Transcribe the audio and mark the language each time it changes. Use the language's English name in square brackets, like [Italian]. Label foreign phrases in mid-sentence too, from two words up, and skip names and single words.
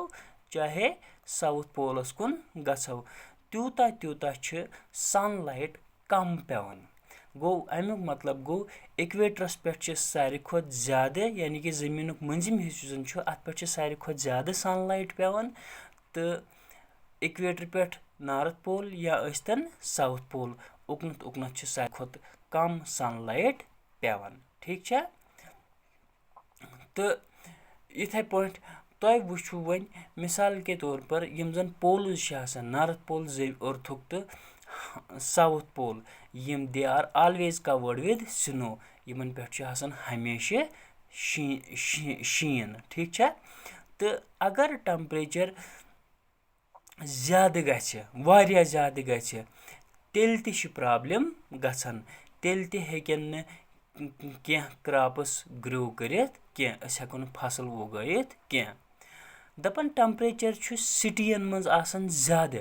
[Kashmiri] چاہے ساوُتھ پولس کُن گژھو تیوٗتاہ تیوٗتاہ چھِ [English] sun light [Kashmiri] کم پیٚوان گوٚو امیُک مطلب گوٚو اِکویٹرس پٮ۪ٹھ چھِ ساروی کھۄتہٕ زیادٕ یعنی کہِ زٔمیٖنُک مٔنٛزِم حِصہٕ یُس زن چھُ اتھ پٮ۪ٹھ چھِ ساروی کھۄتہٕ زیادٕ [English] sun light [Kashmiri] پیٚوان تہٕ اِکویٹر پٮ۪ٹھ [English] north pole [Kashmiri] یا ٲسۍتن [English] south pole [Kashmiri] اُکنتھ اُکنتھ چھِ ساروی کھۄتہٕ کم [English] sun light [Kashmiri] پیٚوان ٹھیٖک چھا تہٕ یِتھے پٲٹھۍ تۄہہِ وٕچھو وۄنۍ [Urdu] مِثال کے طور پر [Kashmiri] یِم زن پولٕز چھِ آسان [English] north pole [Kashmiri] أرتھُک تہٕ [English] south pole [Kashmiri] یِم [English] they are always covered with snow [Kashmiri] یِمن پٮ۪ٹھ چھُ آسان ہمیشہِ شیٖن ٹھیٖک چھا تہٕ اگر ٹمپریچر زیادٕ گژھِ واریاہ زیادٕ گژھِ تیٚلہِ تہِ چھِ پرابلم گژھان تیٚلہِ تہِ ہیٚکن نہٕ کینٛہہ [English] crops grow [Kashmiri] کٔرِتھ کینٛہہ أسۍ ہیٚکو نہٕ فصل وۄگٲیِتھ کینٛہہ دپان ٹمپریچر چھُ سِٹین منٛز آسان زیادٕ